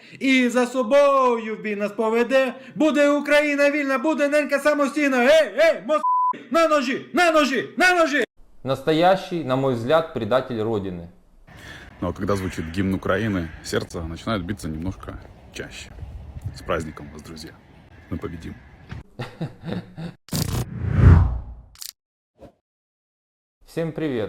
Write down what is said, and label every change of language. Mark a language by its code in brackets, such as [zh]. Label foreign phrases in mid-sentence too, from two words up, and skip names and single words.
[uk] І за собою він нас поведе. Буде Україна вільна, буде ненька самостійна. На ножі, на ножі, на ножі! [ru] Настоящий, на мой взгляд, предатель Родины. Ну а когда звучит гимн Украины, сердце начинает биться немножко чаще. С праздником вас, друзья. Мы победим. Всем привет!